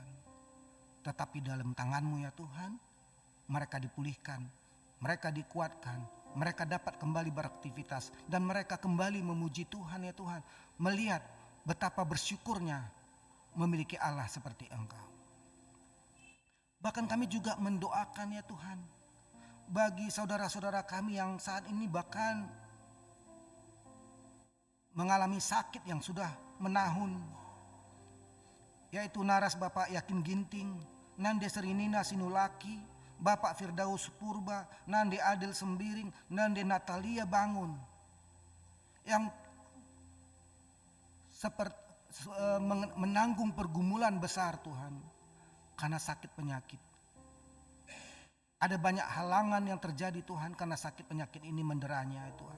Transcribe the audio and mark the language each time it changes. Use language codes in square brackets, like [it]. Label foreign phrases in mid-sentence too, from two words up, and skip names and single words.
[id] Tetapi dalam tangan-Mu ya Tuhan, mereka dipulihkan, mereka dikuatkan, mereka dapat kembali beraktivitas, dan mereka kembali memuji Tuhan ya Tuhan, melihat betapa bersyukurnya memiliki Allah seperti Engkau. Bahkan kami juga mendoakan ya Tuhan, bagi saudara-saudara kami yang saat ini bahkan mengalami sakit yang sudah menahun, yaitu naras Bapak Yakin Ginting, Nande Serinina Sinulaki, Bapak Firdaus Purba, Nande Adel Sembiring, Nande Natalia Bangun, yang menanggung pergumulan besar Tuhan karena sakit penyakit. Ada banyak halangan yang terjadi Tuhan karena sakit penyakit ini menderanya Tuhan.